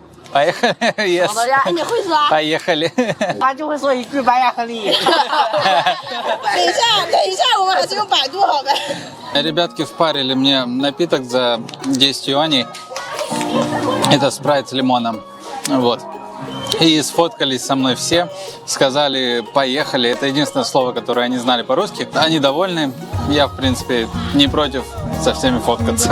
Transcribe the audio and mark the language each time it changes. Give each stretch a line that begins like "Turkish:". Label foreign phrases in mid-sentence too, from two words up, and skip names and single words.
Russian: Поехали? Yes.
Chinese: 好的呀，你会说？
Russian: Поехали.
Chinese: 他就会说一句白亚克力。等一下，我们还是用百度好呗。
Russian: Ребятки впарили мне напиток за 10 юаней. Это спрайт с лимоном. Вот. И сфоткались со мной все, сказали «поехали». Это единственное слово, которое они знали по-русски. Они довольны. Я, в принципе, не против со всеми фоткаться.